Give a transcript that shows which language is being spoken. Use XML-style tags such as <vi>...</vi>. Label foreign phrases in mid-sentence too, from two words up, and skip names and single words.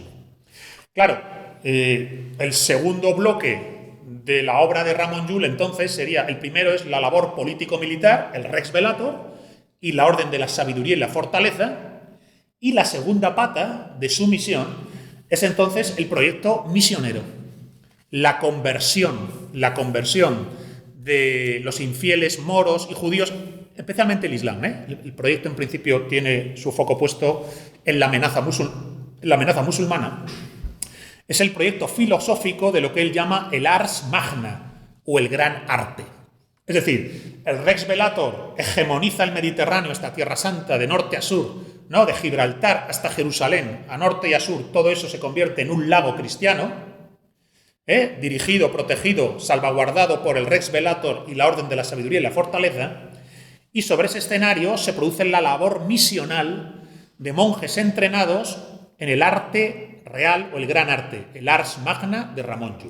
<es>Claro, el segundo bloque de la obra de Ramon Llull entonces sería: el primero es la labor político-militar, el Rex Velator, y la orden de la sabiduría y la fortaleza, y la segunda pata de su misión es entonces el proyecto misionero, la conversión de los infieles moros y judíos, especialmente el Islam. El proyecto en principio tiene su foco puesto en la amenaza musulmana. Es el proyecto filosófico de lo que él llama el</es> <la>ars magna,</la> <es>o el gran arte. Es decir, el Rex Velator hegemoniza el Mediterráneo, esta Tierra Santa, de norte a sur, ¿no? De Gibraltar hasta Jerusalén, a norte y a sur, todo eso se convierte en un lago cristiano, dirigido, protegido, salvaguardado por el Rex Velator y la Orden de la Sabiduría y la Fortaleza, y sobre ese escenario se produce la labor misional de monjes entrenados en el arte real o el gran arte, el</es> <la>Ars Magna</la> <es>de Ramon Llull.</es>